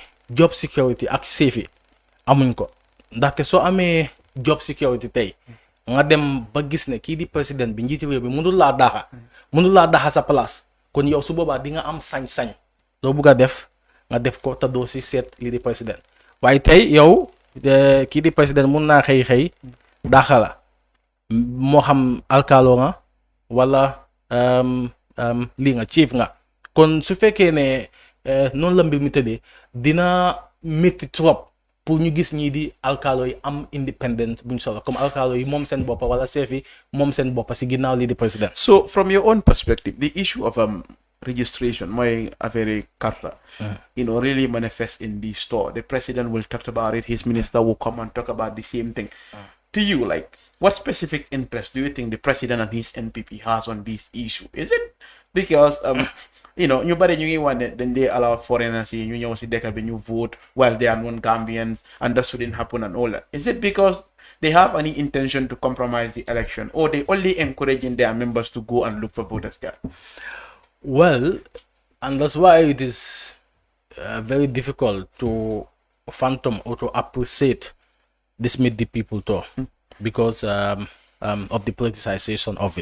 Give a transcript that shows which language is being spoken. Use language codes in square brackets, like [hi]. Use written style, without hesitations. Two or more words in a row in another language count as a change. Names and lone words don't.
[en] job security [wo] ak safety amuñ ko ndaxte soo amee [en] job security [wo] tey nga dem ba gis ne kii di président bi njiiti réew bi mënul laa daxa sa place kon yow su boobaa di nga am sañ-sañ loo bugg a def nga def ko te doo si seet lii di président waaye tey yow kii di président mun naa xëy daxa la moo xam alkaalo nga wala lii nga chief nga kon su fekkee ne noonu la mbir mi tëddee dina métti trop pour ñu gis ñii di alkaalo yi am independent buñ solo comme alkaalo yi moom seen boppa wala chef yi moom seen boppa si ginnaaw lii di président. [en] So from your own perspective, the issue of registration, my very carta, really manifests in the store. The president will talk about it. His minister will come and talk about the same thing. To you, like, what specific interest do you think the president and his NPP has on this issue? Is it because [wo] ñu bari ñu ngi wane [en] then they allow foreigners [wo] yi ñu ñëw si dëkk bi ñu [en] vote while they are non-Gambians and that shouldn't happen and all that? Is it because they have any intention to compromise the election, or they only encouraging their members to go and look for voters card? Well, and that's why it is very difficult to fathom or to appreciate this meet the people too, because of the politicization of it.